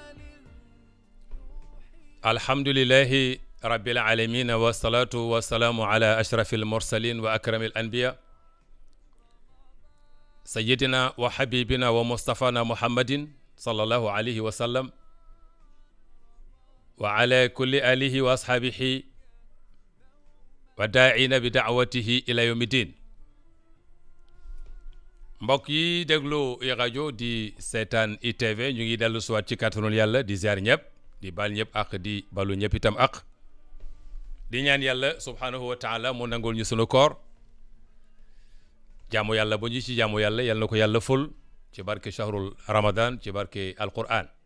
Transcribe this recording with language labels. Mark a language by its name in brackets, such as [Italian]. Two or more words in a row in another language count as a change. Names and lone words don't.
[Arabic] الحمد لله رب العالمين والصلاة والسلام على أشرف المرسلين وأكرم الأنبياء سيدنا وحبيبنا ومصطفانا محمد صلى الله عليه وسلم وعلى كل آله وأصحابه وداعين بدعوته إلى يوم الدين. [Wolof] mbokk yi déglu i rajo di seetaan ITV ñu ngi dellu siwaat ci kàttanul yàlla di ziar ñëpp di bal ñëpp ak di balu ñëpp itam ak di ñaan yàlla [Arabic] سبحانه وتعالى [Wolof] mu nangul ñu sunu koor jaamu yàlla bu ñu ci jaamu yàlla yal na ko yàlla ful ci barke [Arabic] شهر رمضان [Wolof] ci barke alquran.